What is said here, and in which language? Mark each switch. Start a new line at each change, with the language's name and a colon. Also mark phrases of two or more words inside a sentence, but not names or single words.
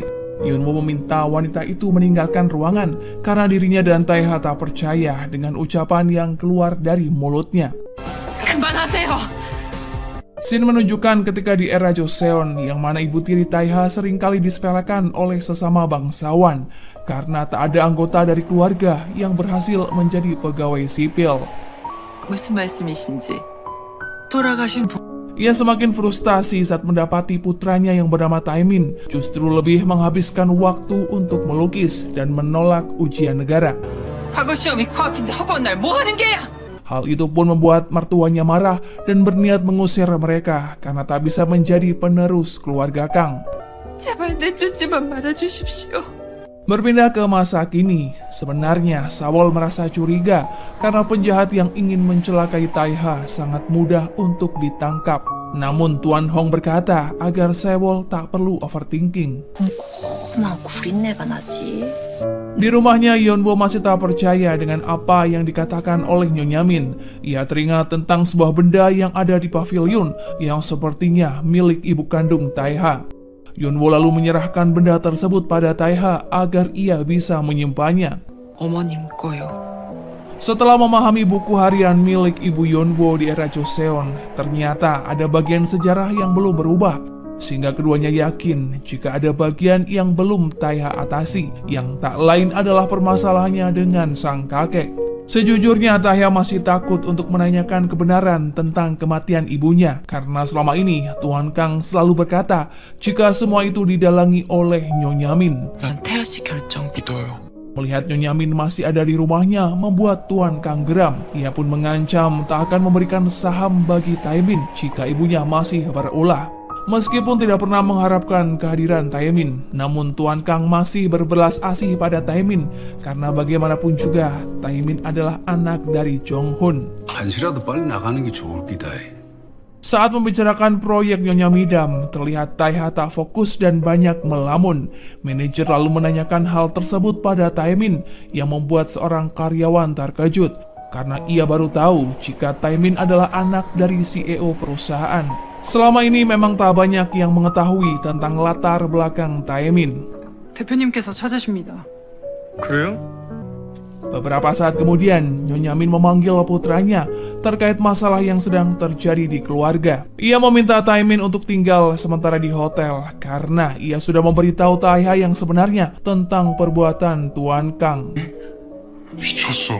Indonesian: Yunwo meminta wanita itu meninggalkan ruangan karena dirinya dan Taiha tak percaya dengan ucapan yang keluar dari mulutnya.
Korean: 그만하세요.
Indonesian: Scene menunjukkan ketika di era Joseon yang mana ibu tiri Taiha seringkali disepelekan oleh sesama bangsawan karena tak ada anggota dari keluarga yang berhasil menjadi pegawai sipil.
Korean: 무슨 말씀이신지. 돌아가신
Indonesian: Ia semakin frustasi saat mendapati putranya yang bernama Taimin justru lebih menghabiskan waktu untuk melukis dan menolak ujian negara.
Korean: 과거 시험이 코앞인데 허구한 날 뭐 하는 게야?
Indonesian: Hal itu pun membuat mertuanya marah dan berniat mengusir mereka karena tak bisa menjadi penerus keluarga Kang.
Korean: 제발 내쫓지만 말아주십시오.
Indonesian: Berpindah ke masa kini, sebenarnya Sawol merasa curiga karena penjahat yang ingin mencelakai Taiha sangat mudah untuk ditangkap. Namun Tuan Hong berkata agar Sawol tak perlu overthinking.
Korean: 고마운 구린내가 나지.
Indonesian: Di rumahnya, Yonwo masih tak percaya dengan apa yang dikatakan oleh Nyonya Min. Ia teringat tentang sebuah benda yang ada di pavilion yang sepertinya milik ibu kandung Taiha. Yonwo lalu menyerahkan benda tersebut pada Taiha agar ia bisa menyimpannya.
Korean: 어머님 거요.
Indonesian: Setelah memahami buku harian milik ibu Yonwo di era Joseon, ternyata ada bagian sejarah yang belum berubah. Sehingga keduanya yakin jika ada bagian yang belum Taiha atasi, yang tak lain adalah permasalahannya dengan sang kakek. Sejujurnya Taiha masih takut untuk menanyakan kebenaran tentang kematian ibunya, karena selama ini Tuan Kang selalu berkata jika semua itu didalangi oleh Nyonya Min.
Korean: 난 태아 씨 결정 믿어요.
Indonesian: Melihat Nyonya Min masih ada di rumahnya membuat Tuan Kang geram. Ia pun mengancam tak akan memberikan saham bagi Taimin jika ibunya masih berulah. Meskipun tidak pernah mengharapkan kehadiran Taimin, namun Tuan Kang masih berbelas asih pada Taimin karena bagaimanapun juga Taimin adalah anak dari Jong Hun.
Korean: 한시라도 빨리 나가는 게 좋을 기다.
Indonesian: Saat membicarakan proyek Nyonya Midam, terlihat Taiha tak fokus dan banyak melamun. Manajer lalu menanyakan hal tersebut pada Taimin yang membuat seorang karyawan terkejut karena ia baru tahu jika Taimin adalah anak dari CEO perusahaan. Selama ini memang tak banyak yang mengetahui tentang latar belakang Taimin.
Korean: 대표님께서 찾으십니다. 그래요?
Indonesian: Beberapa saat kemudian, Nyonya Min memanggil putranya terkait masalah yang sedang terjadi di keluarga. Ia meminta Taimin untuk tinggal sementara di hotel karena ia sudah memberitahu Taiha yang sebenarnya tentang perbuatan Tuan Kang.